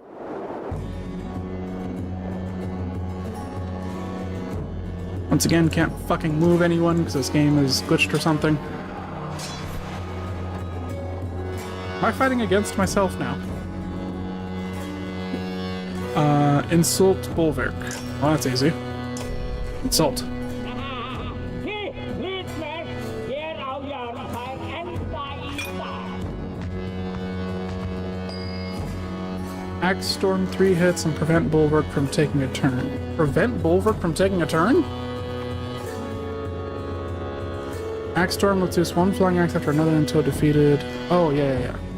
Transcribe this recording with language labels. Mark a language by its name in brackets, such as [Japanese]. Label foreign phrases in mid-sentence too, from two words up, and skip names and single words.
[English] Once again, can't fucking move anyone because this game is glitched or something. Am I fighting against myself now? Insult Bulwark. Well, that's easy. Insult. [Icelandic] Hitt, hlutverk, hér á jörð fær enda í dag. [English] Axe Storm 3 hits and prevent Bulwark from taking a turn. Prevent Bulwark from taking a turn? Axe Storm lets loose one flying axe after another until defeated. Oh, yeah.